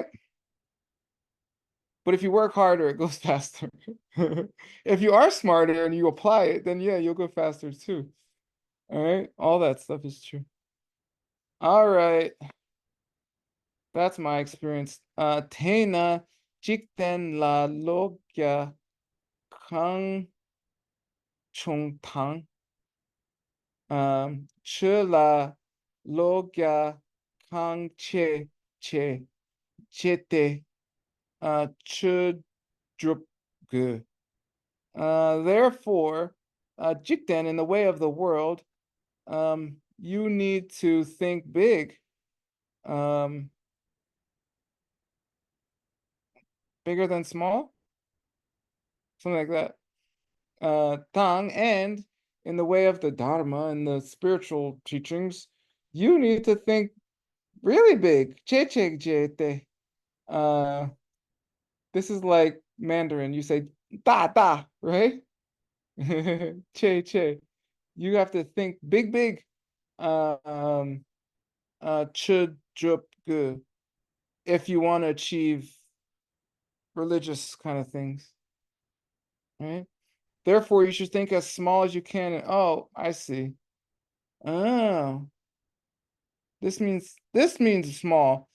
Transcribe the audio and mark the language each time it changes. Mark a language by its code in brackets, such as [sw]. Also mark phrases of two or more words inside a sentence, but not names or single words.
[en] But if you work harder, it goes faster. If you are smarter and you apply it, then yeah, you'll go faster too. All right. All that stuff is true. All right. That's my experience. [bo] དེ་ན་འཇིག་རྟེན་ལ་བློ་རྒྱ་གང་ཆུང་དང. ཆོས་ལ་བློ་རྒྱ་གང་ཆེ་ཆེ་ཏེ་ཆོས་སྒྲུབ་དགོ. [en] Therefore, jikten, in the way of the world, you need to think big. Bigger than small, something like that. Tang, and in the way of the Dharma and the spiritual teachings, you need to think really big. [bo] ཆེ་ཆེ་ཏེ. [en] This is like Mandarin. You say [zh] 大大, [en] right? [bo] ཆེ་ཆེ. [en] You have to think big, big. [bo] ཆོས་སྒྲུབ་དགོ. [en] If you want to achieve religious kind of things, right? Therefore, you should think as small as you can. And, oh, I see. Oh, this means small.